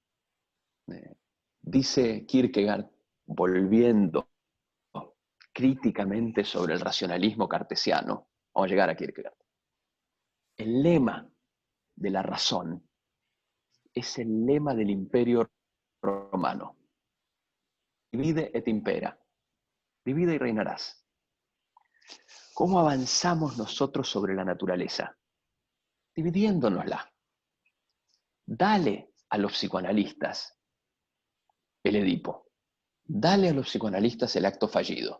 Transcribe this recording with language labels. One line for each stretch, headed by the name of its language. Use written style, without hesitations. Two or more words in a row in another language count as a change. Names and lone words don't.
Spanish: Dice Kierkegaard, volviendo críticamente sobre el racionalismo cartesiano. Vamos a llegar a Kierkegaard. El lema de la razón es el lema del Imperio Romano.
Latin: Divide et impera.
Spanish: Divide y reinarás. ¿Cómo avanzamos nosotros sobre la naturaleza? Dividiéndonosla. Dale a los psicoanalistas el Edipo. Dale a los psicoanalistas el acto fallido.